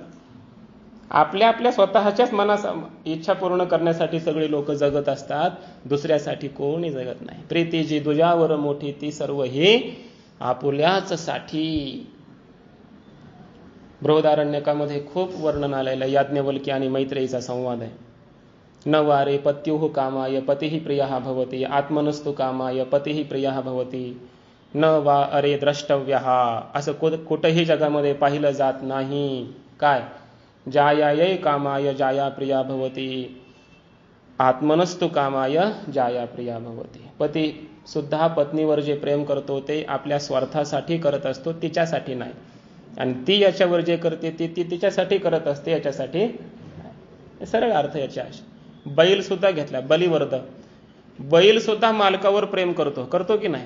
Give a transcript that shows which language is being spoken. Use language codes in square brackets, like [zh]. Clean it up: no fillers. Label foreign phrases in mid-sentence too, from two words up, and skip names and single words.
[mr] आपल्या आपल्या स्वतःच्याच मनाचा इच्छा पूर्ण करण्यासाठी सगळे लोक जगत असतात, दुसऱ्यासाठी कोणी जगत नाही. प्रीती जी तुझ्यावर मोठी ती सर्व हे आपुल्याच साठी. बृहदारण्यकामध्ये खूप वर्णन आलेलं आहे. याज्ञवल्क्य आणि मैत्रेयीचा संवाद आहे. [sa] न वारे पत्युः कामाय पतिः प्रियः भवति, आत्मनस्तु कामाय पतिः प्रियः भवति, न वा अरे द्रष्टव्यः. [mr] असं कुठेही जगामध्ये पाहिलं जात नाही. काय? [sa] जायायै कामाय जाया प्रिया भवति, आत्मनस्तु कामाय जाया प्रिया भवति. [mr] पती सुद्धा पत्नीवर जे प्रेम करतो ते आपल्या स्वार्थासाठी करत असतो, तिच्यासाठी नाही. आणि ती याच्यावर जे करते ती तिच्यासाठी करत असते, याच्यासाठी. सरळ अर्थ याच्या. बैल सुद्धा घेतला, बलिवर्ध. बैल सुद्धा मालकावर प्रेम करतो की नाही?